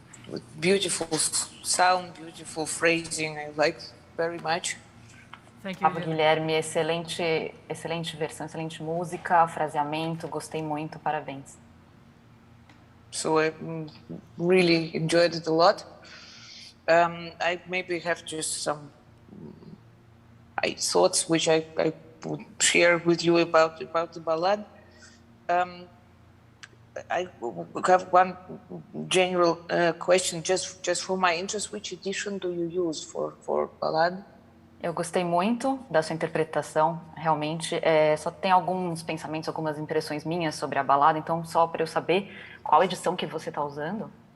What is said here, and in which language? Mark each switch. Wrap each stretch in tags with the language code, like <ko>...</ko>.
<en>with beautiful sound, beautiful phrasing. I like very much. Thank you, Bravo, Juliana.</en> <pt>Guilherme, excelente versão, excelente música, fraseamento, gostei muito, parabéns.</pt> <en>So I really enjoyed it a lot. I maybe have just some thoughts which I would share with you about the ballad. I have one general question, just for my interest. Which edition do you use for ballad?</en> <pt>Eu gostei muito da sua interpretação, realmente. Só tem alguns pensamentos, algumas impressões minhas sobre a balada, então só para eu saber qual edição que você está usando.</pt>